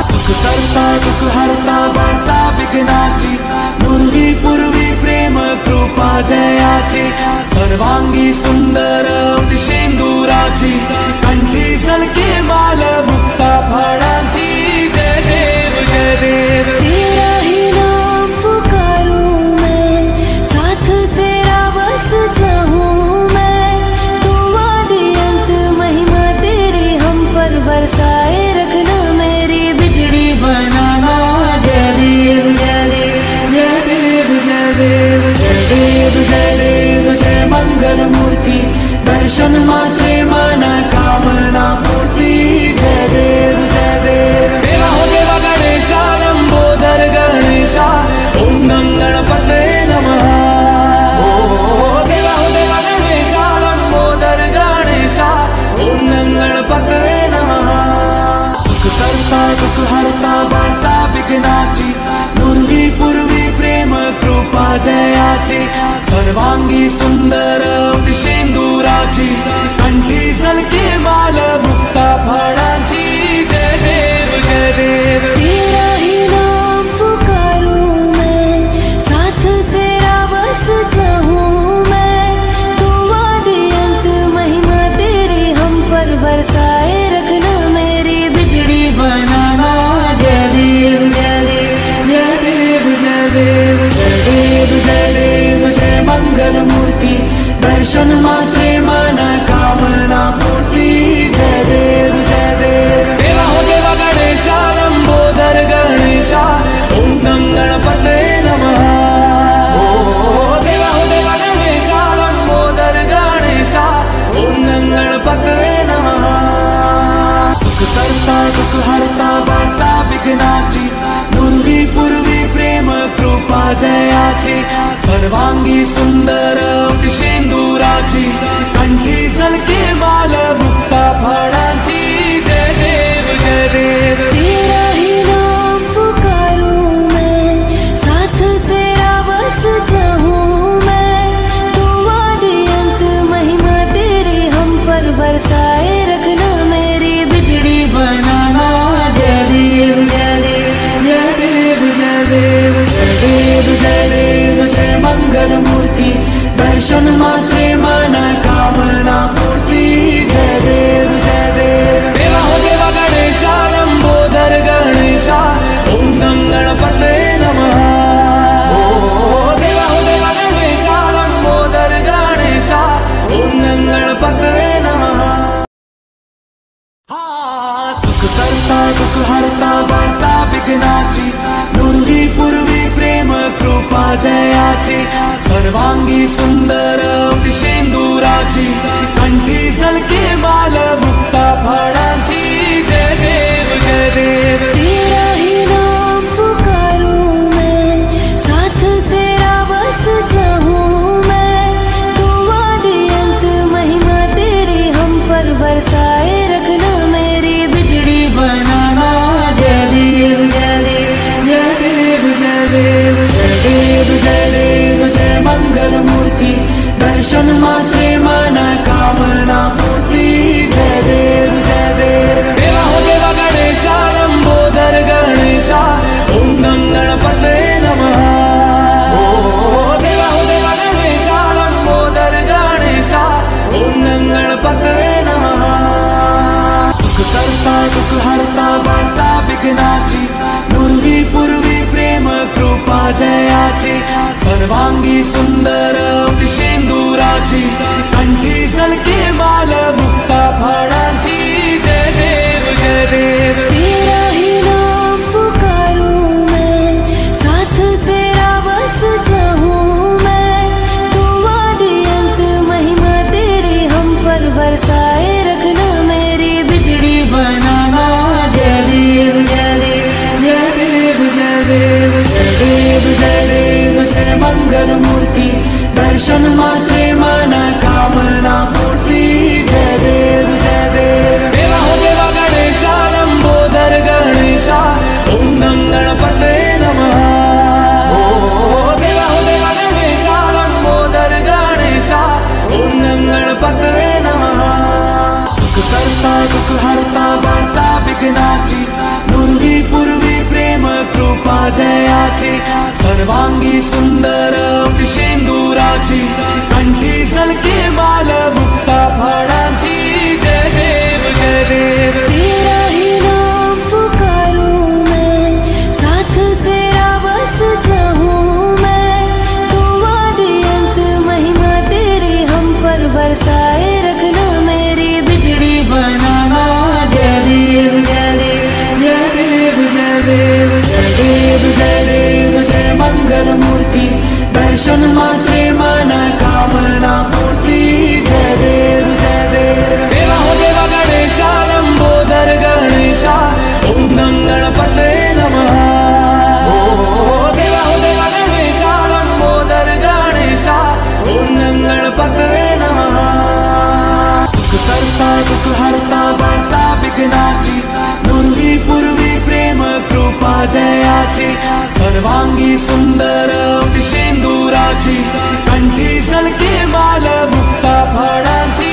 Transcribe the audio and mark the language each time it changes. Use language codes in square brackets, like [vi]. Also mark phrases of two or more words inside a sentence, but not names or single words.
[mr] करता दुःख हरता वार्ता विघ्नाची पूर्वी प्रेम कृपा जयाची सर्वांगी सुंदर शेंदुराची कंठी सलके माल मुक्ता फळांची जय देव जय देव। [hi] तेरा ही नाम पुकारूं मैं, साथ तेरा बस चाहूं मैं, तू आदि अंत महिमा तेरी हम पर बरसाए रखना, मेरी बिगड़ी बनाना। [mr] जय देव जय देव जय देव जय देव जय देव जय देव जय मंगल मूर्ति दर्शन मात्रे मन कामना पूर्ति। जय देव जय देव। [hi] देवा हो देवा गणेशा लंबोदर गणेशा [sa] ओम नम गणपते नमः। [hi] ओ देवा हो देवा गणेशा लंबोदर गणेशा [sa] ओम नम गणपते नमः। [mr] सुख करता दुःख हरता वार्ता विघ्नाची पूर्वी प्रेम कृपा जयाची सर्वांगी सुंदर शेंदुराची कंठी सलके माल मुक्ता फळांची। जय देव जय देव। [hi] तेरा ही नाम पुकारूं मैं, साथ तेरा बस चाहूं मैं, तू आदि अंत महिमा तेरी हम पर बरसाए रखना, मेरी बिगड़ी बनाना। [mr] जय देव जय देव जय देव जय देव जय देव जय देव जय मंगल मूर्ति दर्शन मात्रे मन कामना पूर्ति। जय देव जय देव। [hi] देवा हो देवा गणेशा लंबोदर गणेशा [sa] ओम नम गणपते नमः। [hi] ओ देवा हो देवा गणेशा लंबोदर गणेशा [sa] ओम नम गणपते नमः। [mr] सुख करता दुःख हरता वार्ता विघ्नाची पूर्वी प्रेम कृपा जयाची सर्वांगी सुंदर शेंदुराची कंठी सलके माल मुक्ता फळांची। जय देव जय देव। [hi] तेरा ही नाम पुकारूं मैं, साथ तेरा बस चाहूं मैं, तू आदि अंत महिमा तेरी हम पर बरसाए रखना, मेरी बिगड़ी बनाना। [mr] जय देव जय देव जय देव जय देव जय देव जय देव जय मंगल मूर्ति दर्शन मात्रे मन कामना पूर्ति। जय देव जय देव। [hi] देवा हो देवा गणेशा लंबोदर गणेशा [sa] ओम नम गणपते नमः। [hi] ओ देवा हो देवा गणेशा लंबोदर गणेशा [sa] ओम नम गणपते नमः। [mr] सुख करता दुःख हरता वार्ता विघ्नाची पूर्वी प्रेम कृपा जयाची सर्वांगी सुंदर शेंदुराची कंठी सलके माल मुक्ता फळांची। जय देव जय देव। [hi] तेरा ही नाम पुकारूं मैं, साथ तेरा बस चाहूं मैं, तू आदि अंत महिमा तेरी हम पर बरसाए रखना, मेरी बिगड़ी बनाना। [mr] जय देव जय देव जय देव जय देव जय देव जय देव जय मंगल मूर्ति दर्शन मात्रे मन कामना पूर्ति। जय देव जय देव। [hi] देवा हो देवा गणेशा लंबोदर गणेशा [sa] ओम नम गणपते नमः। [hi] ओ देवा हो देवा गणेशा लंबोदर गणेशा [sa] ओम नम गणपते नमः। [mr] सुख करता दुःख हरता वार्ता विघ्नाची पूर्वी प्रेम कृपा जयाची सर्वांगी सुंदर शेंदुराची कंठी सलके माल मुक्ता फळांची। जय देव जय देव। [hi] तेरा ही नाम पुकारूं मैं, साथ तेरा बस चाहूं मैं, तू आदि अंत महिमा तेरी हम पर बरसाए रखना, मेरी बिगड़ी बनाना। [mr] जय देव जय देव जय देव जय देव जय देव जय देव जय मंगल मूर्ति दर्शन मात्रे मन कामना पूर्ति। जय देव जय देव। [hi] देवा हो देवा गणेशा लंबोदर गणेशा [sa] ओम नम गणपते नमः। [hi] ओ देवा हो देवा गणेशा लंबोदर गणेशा [sa] ओम नम गणपते नमः। [mr] सुख करता दुःख हरता वार्ता विघ्नाची पूर्वी जयाची सर्वांगी सुंदर शेंदुराची कंठी सलके माल मुक्ता फळांची जय देव जय देव। [hi] तेरा ही नाम पुकारूं मैं, साथ तेरा बस चाहूं मैं, तू आदि अंत महिमा तेरी हम पर बरसाए रखना, मेरी बिगड़ी बनाना। [mr] जय देव जय देव जय देव जय देव जय देव जय देव जय मंगल मूर्ति दर्शन मात्रे मन कामना पूर्ति। जय देव जय देव। [hi] देवा हो देवा गणेशा लंबोदर गणेशा [sa] ओम नम गणपते नमः। [hi] देवा हो देवा गणेशा लंबोदर गणेशा [sa] ओम नम गणपते नमः। [mr] सुख करता दुख हरता वार्ता विघ्नाची पूर्वी पूर्वी प्रेम कृपा जयाची सर्वांगी सुंदर शेंदुराची कंठी सलके माल मुक्ता फळांची।